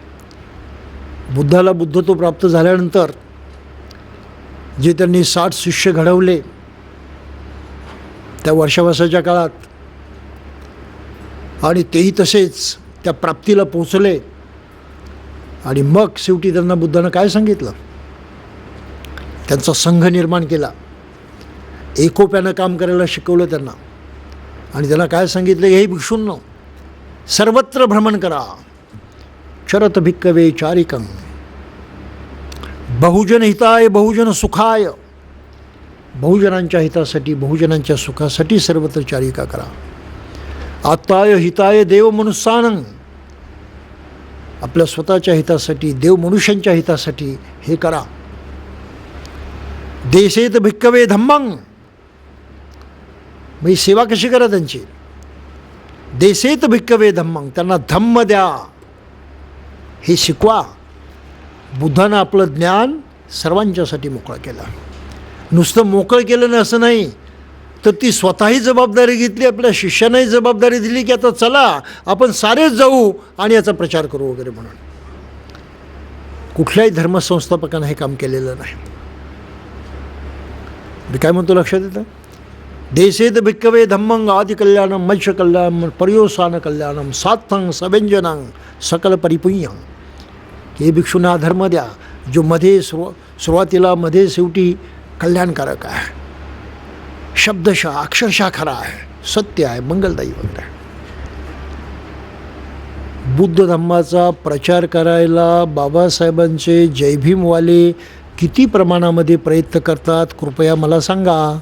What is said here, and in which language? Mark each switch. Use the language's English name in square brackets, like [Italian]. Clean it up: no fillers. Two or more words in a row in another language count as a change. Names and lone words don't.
[Marathi] बुद्धाला बुद्धत्व प्राप्त झाल्यानंतर जे त्यांनी 60 शिष्य घडवले त्या वर्षावासाच्या काळात, आणि तेही तसेच त्या प्राप्तीला पोचले. आणि मग शेवटी त्यांना बुद्धानं काय सांगितलं? त्यांचा संघ निर्माण केला, एकोप्यानं काम करायला शिकवलं त्यांना. आणि त्यांना काय सांगितलं? हे भिक्षूंनो, सर्वत्र भ्रमण करा, [Pali] चरत भिक्कवे चारिकं, बहुजन हिताय बहुजन सुखाय, [Marathi] बहुजनांच्या हितासाठी बहुजनांच्या सुखासाठी सर्वत्र चारिका करा. [Pali] आत्ताय हिताय [Marathi] देव मनुष्यानं, आपल्या स्वतःच्या हितासाठी देव मनुष्यांच्या हितासाठी हे करा. [Pali] देशेत भिक्कवे धम्मं, [Marathi] म्हणजे सेवा कशी करा त्यांची. [Pali] देशेत भिक्कवे धम्मं, [Marathi] त्यांना धम्म द्या, हे शिकवा. बुद्धानं आपलं ज्ञान सर्वांच्यासाठी मोकळं केलं. नुसतं मोकळं केलं नाही असं नाही, तर ती स्वतःही जबाबदारी घेतली, आपल्या शिष्यांनाही जबाबदारी दिली की आता चला आपण सारेच जाऊ आणि याचा प्रचार करू वगैरे म्हणून. कुठल्याही धर्मसंस्थापकानं हे काम केलेलं नाही. मी काय म्हणतो लक्षात येतं? [Pali] देशेत भिक्कवे धम्मं आदि कल्याणं मत्स्य कल्याणं पर्योसान कल्याणं सात्थं सव्यंजनं सकल परिपुय्यं. [Marathi] हे भिक्षूंना धर्म द्या जो मध्ये सुरुवातीला मध्ये शेवटी कल्याणकारक आहे, शब्दशः अक्षरशः खरा आहे, सत्य आहे, मंगलदायी वगैरे. बुद्ध धम्माचा प्रचार करायला बाबासाहेबांचे जयभीमवाले किती प्रमाणामध्ये प्रयत्न करतात कृपया मला सांगा.